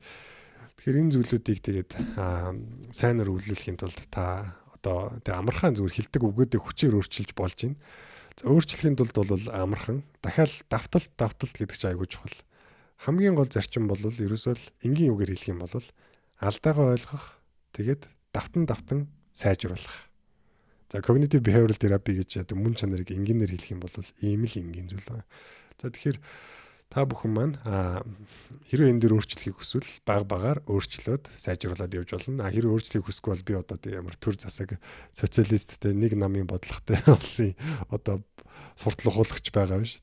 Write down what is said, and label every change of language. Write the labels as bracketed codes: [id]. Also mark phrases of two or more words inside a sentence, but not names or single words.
[mn] Тэгэхээр энэ зүйлүүдийг тэгээд сайнаар өвлүүлэхийн тулд та одоо тэг амархан зүгээр хэлдэг үгүүдээ хүчээр өөрчилж болж байна. За өөрчлөхийн тулд бол амархан дахиад давталт гэдэг чинь айгүй чухал. Хамгийн гол зарчим бол ерөөсөө л энгийн үгээр хэлэх юм бол алдаагаа ойлгох тэгээд давтан сайжруулах. За [en] cognitive behavioral therapy [mn] гэж яадаг мөн чанарыг энгийнээр хэлэх юм бол ийм л энгийн зүйл байна. За тэгэхээр та бүхэн маань хэрвээ энэ дөр өөрчлөхийг хүсвэл багаар өөрчлөөд сайжруулад явж болно. Хэрвээ өөрчлөхийг хүсэхгүй бол би одоо ямар төр засаг социалисттэй нэг намын бодлоготой болсон одоо суртал ухуулагч байгаа биш.